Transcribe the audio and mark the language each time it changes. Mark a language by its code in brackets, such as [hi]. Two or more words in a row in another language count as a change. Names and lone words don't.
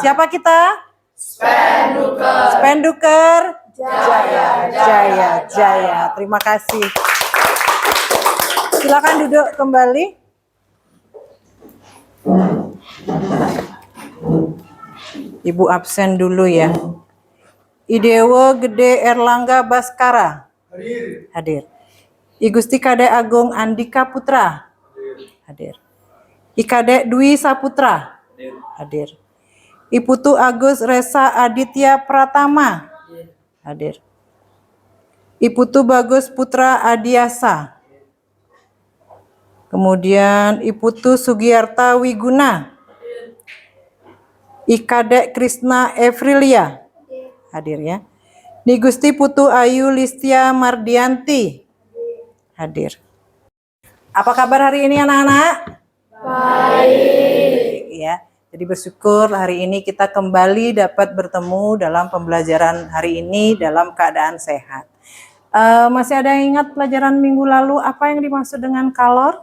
[id] Siapa kita? Spenduker. Jaya. Terima kasih. Silakan duduk kembali. Ibu absen dulu ya. Idewo Gede Erlangga Baskara. Hadir. I Gusti Kadek Agung Andika Putra. Hadir. I Kadek Dwi Saputra. Hadir. I Putu Agus Resa Aditya Pratama. Hadir. I Putu Bagus Putra Adiasa. Kemudian I Putu Sugiyarta Wiguna. I Kadek Krisna Evrilia. Hadir ya. Ni Gusti Putu Ayu Listia Mardianti. Hadir. Apa kabar hari ini anak-anak? Baik. Ya, jadi bersyukur hari ini kita kembali dapat bertemu dalam pembelajaran hari ini dalam keadaan sehat. Masih ada yang ingat pelajaran minggu lalu apa yang dimaksud dengan kalor?